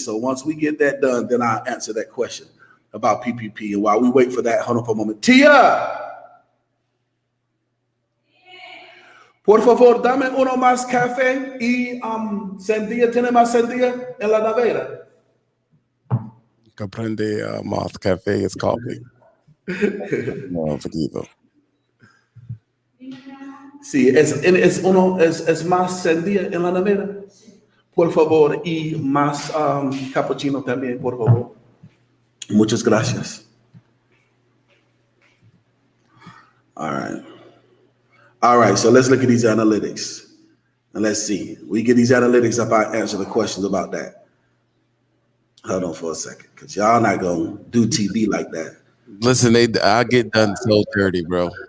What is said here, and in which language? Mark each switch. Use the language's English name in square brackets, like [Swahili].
[English] So once we get that done, then I'll answer that question about PPP. And while we wait for that, hold on for a moment. [Spanish] Tia, por favor, dame uno más café y sandía. ¿Tiene más sandía en la nevera? Comprende, más café es coffee. No, poquito. Sí, es más sandía en la nevera. Por favor, y más cappuccino también, por favor. Muchas gracias. [English] All right, so let's look at these analytics. And let's see. We get these analytics up, I answer the questions about that. Hold on for a second, because y'all not going to do TV like that. Listen, I get done so dirty, bro.